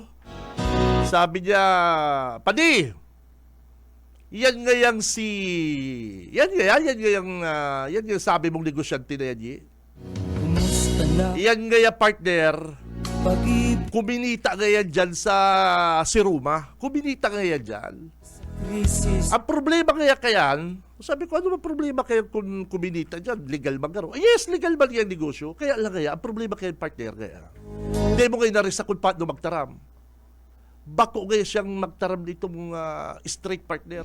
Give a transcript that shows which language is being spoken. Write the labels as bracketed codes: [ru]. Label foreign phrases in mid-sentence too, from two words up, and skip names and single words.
[bik] Sabi niya, Padi, yan ngayang sabi mong negosyante na yan, yan ngaya partner, kuminita ngayon dyan sa Siruma. Kuminita ngayon dyan. Ang problema kayan, sabi ko, ano ba problema kayo kung kuminita dyan? Legal magaro? Yes, legal ba yung negosyo? Kaya lang ang problema kayo partner kaya. Hindi mo ngayon narisa kung paano magtaram. Bako ngayon siyang magtaram nitong straight partner.